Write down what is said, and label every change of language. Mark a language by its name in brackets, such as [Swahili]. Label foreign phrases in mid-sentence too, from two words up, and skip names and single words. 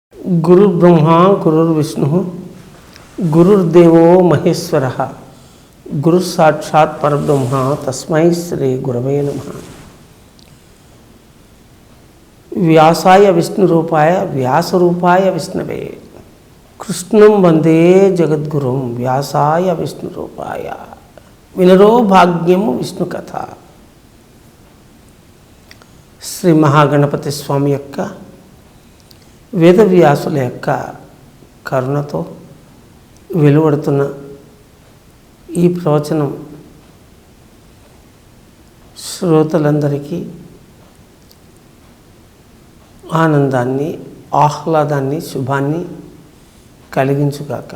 [Sanskrit] गुरुर्ब्रह्मा गुरुर्विष्णु गुरुर्देवो महेश्वरः गुरुसाक्षात् परब्रह्म तस्मै श्री गुरवे नमः। व्यासाय विष्णुरूपाय व्यासरूपाय विष्णवे कृष्णं वंदे जगद्गुरुं व्यासाय विष्णुरूपाय विनरो भाग्यम विष्णु कथ। [Telugu] శ్రీ మహాగణపతి స్వామి యొక్క వేదవ్యాసుల యొక్క కరుణతో వెలువడుతున్న ఈ ప్రవచనం శ్రోతలందరికీ ఆనందాన్ని, ఆహ్లాదాన్ని, శుభాన్ని కలిగించుగాక.